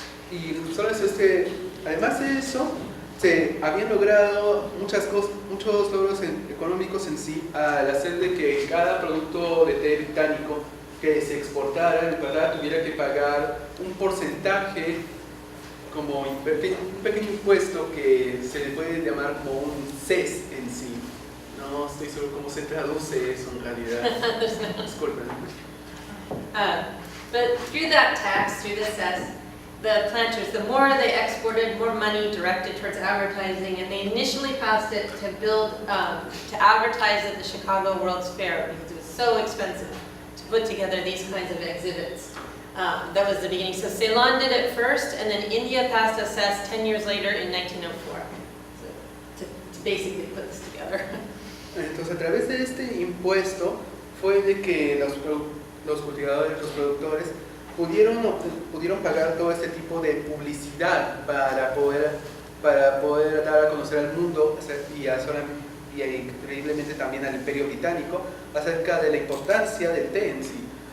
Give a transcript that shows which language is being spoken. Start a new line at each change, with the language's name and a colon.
Spanish: Y solo además de eso, se habían logrado muchos logros económicos en sí al hacer de que cada producto de té británico que se exportara, ¿verdad?, tuviera que pagar un porcentaje, como un pequeño impuesto que se le puede llamar como un cess en sí. No estoy seguro cómo se traduce eso en realidad. Disculpen.
English: But through that tax, through the cess, the planters, the more they exported, more money directed towards advertising, and they initially passed it to to advertise at the Chicago World's Fair because it was so expensive to put together these kinds of exhibits. That was the beginning. So Ceylon did it first, and then India passed a cess 10 years later in 1904 to basically put this together.
Spanish: Entonces, a través de este impuesto fue de que los cultivadores, los productores pudieron pagar todo este tipo de publicidad para poder dar a conocer al mundo y increíblemente también al Imperio Británico acerca de la importancia del té en sí.